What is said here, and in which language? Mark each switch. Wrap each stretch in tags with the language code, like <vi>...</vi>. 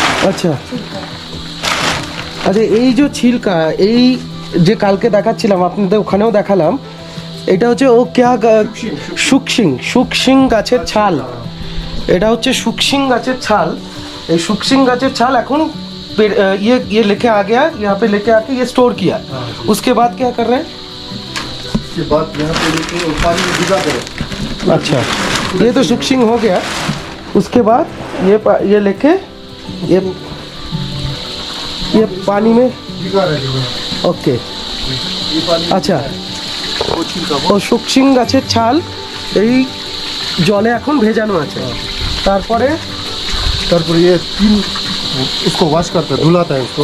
<bn>আচ্ছা আচ্ছা, এই যে ছিলকা, এই যে কালকে দেখাচ্ছিলাম আপনাদের, ওখানেও দেখালাম, এটা হচ্ছে ও ক্যা শুকশিং গাছের ছাল। এটা হচ্ছে শুকশিং গাছের ছাল। এই শুকশিং গাছের ছাল এখন</bn> <hi>ये लेके आ गया, यहाँ पे लेके आके ये स्टोर किया। उसके बाद क्या कर रहे हैं? उसके बाद यहाँ पे लेके पानी में भिगा दो। अच्छा, ये तो शुकशिंग हो गया। उसके बाद ये लेके ये पानी में भिगा रहे हैं।</hi> <en>okay,</en> <hi>ये पानी</hi> <bn>আচ্ছা।</bn> <hi>वो छिलका</hi> <bn>ও শুকশিং গাছের ছাল এই জলে এখন ভেজানো আছে। তারপরে</bn> <hi>तारपर ये तीन उसको वॉश करता है, धुलाता है उसको।</hi>